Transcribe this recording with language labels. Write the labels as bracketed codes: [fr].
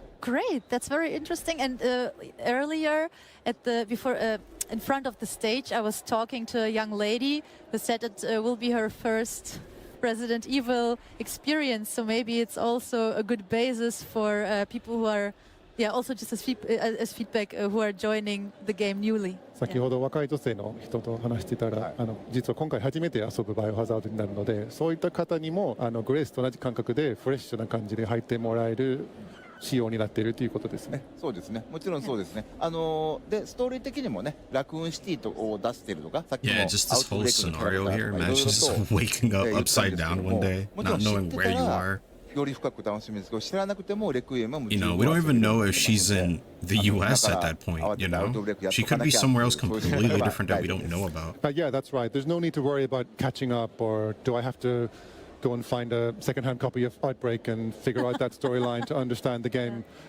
[en] Great, that's very interesting. And earlier, in front of the stage, I was talking to a young lady who said it will be her first Resident Evil experience. So maybe it's also a good basis for people who are, also just as feedback, who are joining the game newly. [ja] 先ほど若い女性の人と話してたら、実は今回初めて遊ぶバイオハザードになるので、そういった方にもグレースと同じ感覚でフレッシュな感じで入ってもらえる仕様になっているということですね。そうですね。もちろんそうですね。でストーリー的にもね、ラクーンシティを出してるとか、さっきの [en] Yeah, just this whole scenario here. Imagine just waking up upside down one day, not knowing where you are. [ja] より深く楽しみですけど、知らなくてもレクイエムはもちろん [en] We don't even know if she's in the US at that point, She could be somewhere else completely different that we don't know about. Yeah, that's right. There's no need to worry about catching up, or do I have to go and find a second-hand copy of Outbreak and figure out that storyline to understand the game.